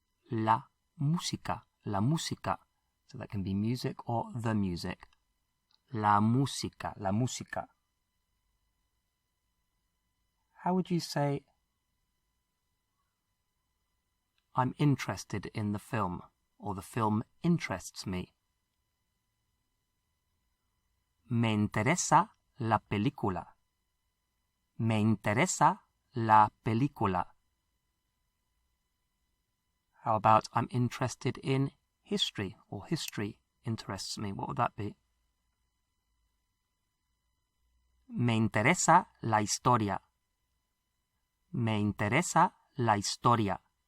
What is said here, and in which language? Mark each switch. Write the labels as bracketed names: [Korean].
[Spanish] La música. La música. [English] So that can be music or the music. [Spanish] La música. La música. [English] How would you say I'm interested in the film, or the film interests me? [Spanish] Me interesa la película. Me interesa la película. [English] How about I'm interested in history, or history interests me? What would that be? [Spanish] Me interesa la historia. Me interesa la historia.